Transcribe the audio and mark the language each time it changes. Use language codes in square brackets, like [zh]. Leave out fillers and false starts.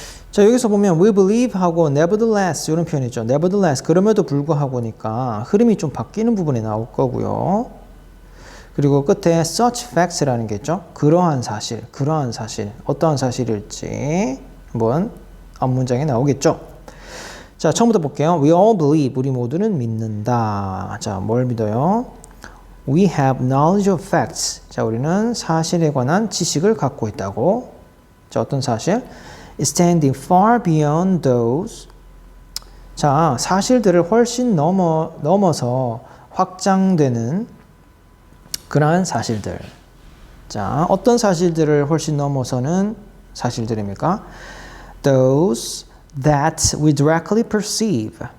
[ko] 자, 여기서 보면 we believe 하고 nevertheless 이런 표현이 있죠. nevertheless, 그럼에도 불구하고니까 흐름이 좀 바뀌는 부분이 나올 거고요. 그리고 끝에 such facts라는 게 있죠. 그러한 사실, 어떠한 사실일지 한번 앞문장에 나오겠죠. 자, 처음부터 볼게요. [en] We all believe, [ko] 우리 모두는 믿는다. 자, 뭘 믿어요? [en] We have knowledge of facts. [ko] 자, 우리는 사실에 관한 지식을 갖고 있다고. 자, 어떤 사실? [en] Standing far beyond those. [ko] 자, 사실들을 훨씬 넘어서 확장되는 그러한 사실들. 자, 어떤 사실들을 훨씬 넘어서는 사실들입니까? [en] Those that we directly perceive.